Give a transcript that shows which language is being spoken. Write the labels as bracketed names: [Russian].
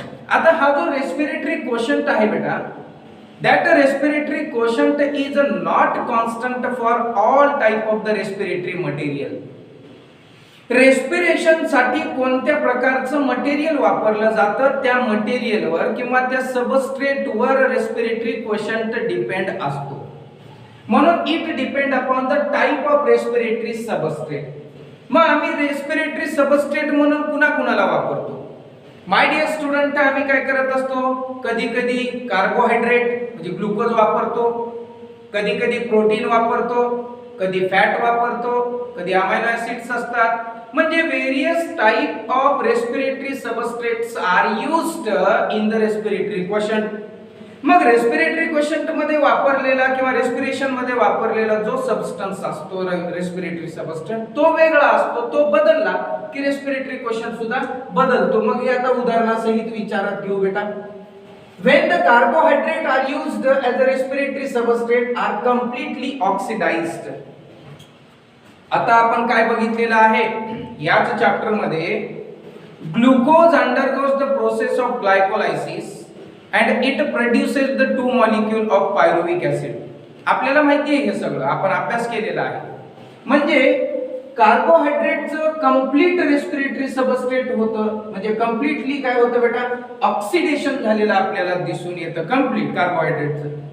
[Marathi] आता हा जो रेस्पिरेटरी क्वोशंट आहे बेटा, [English] that respiratory quotient is not constant for all type of the respiratory material. [Marathi] Respiration साठी कोणत्या प्रकारचं मटेरियल वापरलं जातं, त्या मटेरियलवर किंवा त्या सबस्ट्रेटवर रेस्पिरेटरी क्वोशंट डिपेंड असतो. [English] म्हणून it depend upon the type of respiratory substrate. [Marathi] मग आम्ही रेस्पिरेटरी सबस्ट्रेट म्हणून कुणाला वापरतो? माय डिअर स्टुडंट, आम्ही काय करत असतो, कधी कधी कार्बोहायड्रेट म्हणजे ग्लुकोज वापरतो, कधी कधी प्रोटीन वापरतो, कधी फॅट वापरतो, कधी अमायनो ऍसिड्स असतात. [English] म्हणजे various type of respiratory substrates are used in the respiratory quotient. [Marathi] मग रेस्पिरेटरी क्वोशंट मध्ये वापरलेला किंवा रेस्पिरेशन मध्ये वापरलेला जो सबस्टन्स असतो, रेस्पिरेटरी सबस्टन्स, तो वेगळा असतो. तो बदलला की रेस्पिरेटरी क्वोशंट सुद्धा बदलतो. मग हे आता उदाहरणासहित विचारात घेऊ बेटा. [English] when the carbohydrate are used as a respiratory substrate are completely oxidized. [Marathi] आता आपण काय बघितलेलं आहे याच चॅप्टर मध्ये, [English] Glucose undergoes the process of glycolysis and it produces the two molecule of pyruvic acid. [Marathi] आपल्याला माहिती आहे हे सगळं, आपण अभ्यास केलेला आहे. म्हणजे कार्बोहायड्रेटचं कंप्लीट रेस्पिरेटरी सबस्ट्रेट होतं, म्हणजे कंप्लीटली काय होतं बेटा, ऑक्सिडेशन झालेलं आपल्याला दिसून येतं कंप्लीट कार्बोहायड्रेटचं.